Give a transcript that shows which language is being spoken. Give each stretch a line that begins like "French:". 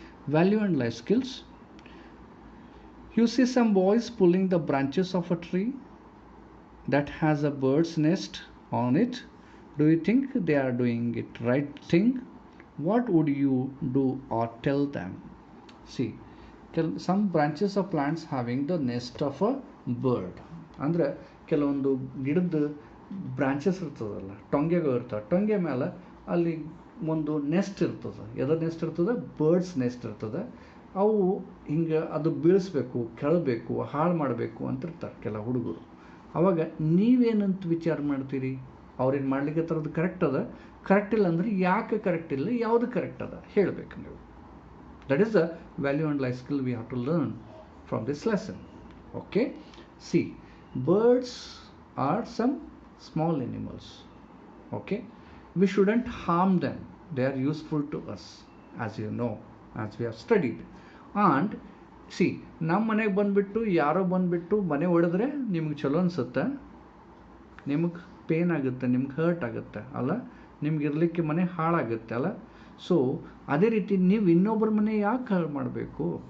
English: Value and life skills. You see some boys pulling the branches of a tree that has a bird's nest on it. Do you think they are doing it right thing? What would you do or tell them? See, some branches of plants having the nest of a bird.
Kannada: ಅಂದ್ರೆ ಕೆಲವೊಂದು ಗಿಡದ branches ಇರ್ತದಲ್ಲ, ಟೊಂಗೆಗಳು ಇರ್ತವೆ, ಟೊಂಗೆ ಮೇಲೆ ಅಲ್ಲಿ ಒಂದು next ಇರ್ತದೆ. ಎದರ next ಇರ್ತದೆ? ಬರ್ಡ್ಸ್ ನೆಸ್ಟ್ ಇರ್ತದೆ. ಅವು ಹಿಂಗೆ ಅದು ಬೀಳಿಸ್ಬೇಕು, ಕೆಳಬೇಕು, ಹಾಳು ಮಾಡಬೇಕು ಅಂತಿರ್ತಾರೆ ಕೆಲ ಹುಡುಗರು. ಅವಾಗ ನೀವೇನಂತ ವಿಚಾರ ಮಾಡ್ತೀರಿ? ಅವ್ರೇನು ಮಾಡ್ಲಿಕ್ಕೆ ಥರದ್ದು ಕರೆಕ್ಟ್ ಅದ, ಕರೆಕ್ಟ್ ಇಲ್ಲ ಅಂದರೆ ಯಾಕೆ ಕರೆಕ್ಟ್ ಇಲ್ಲ, ಯಾವುದು ಕರೆಕ್ಟ್ ಅದ ಹೇಳಬೇಕು ನೀವು.
English: That is the value and life skill we have to learn from this lesson. Okay, see, birds are some small animals. Okay, we shouldn't harm them. They are useful to us, as you know, as we have studied. And see,
Kannada: ನಮ್ಮ ಮನೆಗೆ ಬಂದುಬಿಟ್ಟು ಯಾರೋ ಬಂದುಬಿಟ್ಟು ಮನೆ ಹೊಡೆದ್ರೆ ನಿಮ್ಗೆ ಚಲೋ ಅನಿಸುತ್ತೆ, ನಿಮಗೆ ಪೇನ್ ಆಗುತ್ತೆ, ನಿಮ್ಗೆ ಹರ್ಟ್ ಆಗುತ್ತೆ ಅಲ್ಲ, ನಿಮ್ಗೆ ಇರಲಿಕ್ಕೆ ಮನೆ ಹಾಳಾಗುತ್ತೆ ಅಲ್ಲ. ಸೊ ಅದೇ ರೀತಿ ನೀವು ಇನ್ನೊಬ್ಬರ ಮನೆ ಯಾಕೆ ಹಾಳು ಮಾಡಬೇಕು?